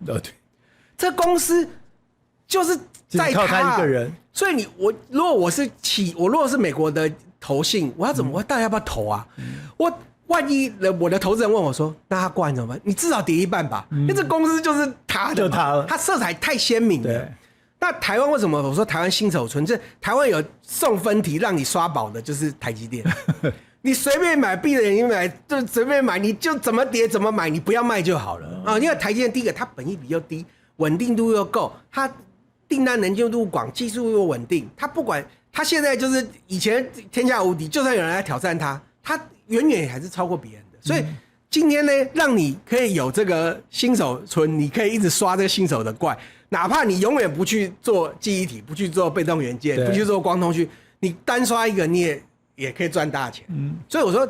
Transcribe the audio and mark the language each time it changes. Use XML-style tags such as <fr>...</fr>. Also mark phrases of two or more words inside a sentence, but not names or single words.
<zh>對，這公司就是在靠他一個人，所以如果我是美國的投信，我到底要不要投啊？萬一我的投資人問我說：“那他掛你怎麼辦？” 你至少跌一半吧，因為這公司就是他的嘛，他色彩太鮮明了。那台灣為什麼我說台灣新手村？這台灣有送分題讓你刷寶的，就是台積電。你隨便買，閉着眼睛買，就隨便買，你就怎麼跌怎麼買，你不要賣就好了因為台積電第一個，它本益比又低，穩定度又夠，它訂單能見度廣，技術又穩定，它不管它現在就是以前天下無敵，就算有人來挑戰它遠遠還是超過別人的，所以今天呢，讓你可以有這個新手村，你可以一直刷這個新手的怪，哪怕你永遠不去做記憶體，不去做被動元件，不去做光通訊，你單刷一個你也可以賺大錢。所以我說</zh>